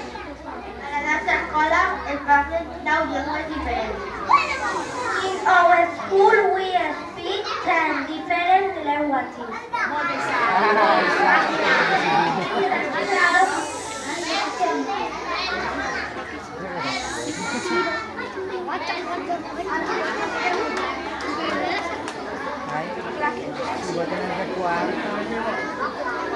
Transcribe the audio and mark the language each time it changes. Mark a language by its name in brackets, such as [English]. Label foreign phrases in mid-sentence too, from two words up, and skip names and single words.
[Catalan] A la nostra escola es parlen 9 llengües diferents. [English] In our school we speak 10 different languages. [Spanish] Si vos tenés recuerdo.